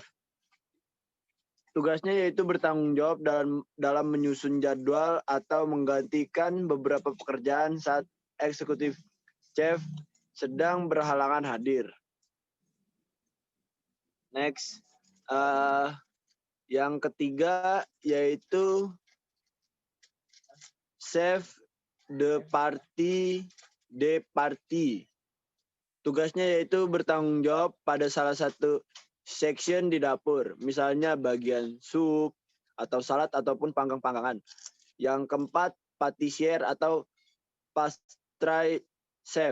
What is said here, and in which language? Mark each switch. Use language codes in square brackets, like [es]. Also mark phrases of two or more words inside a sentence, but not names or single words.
[id] Tugasnya yaitu bertanggung jawab dalam menyusun jadwal atau menggantikan beberapa pekerjaan saat [en] eksekutif chef [id] sedang berhalangan hadir. Next, yang ketiga yaitu [fr] chef de partie. [id] Tugasnya yaitu bertanggung jawab pada salah satu section di dapur, misalnya bagian sup atau salad ataupun panggang-panggangan. Yang keempat, patissier atau [en] pastry chef.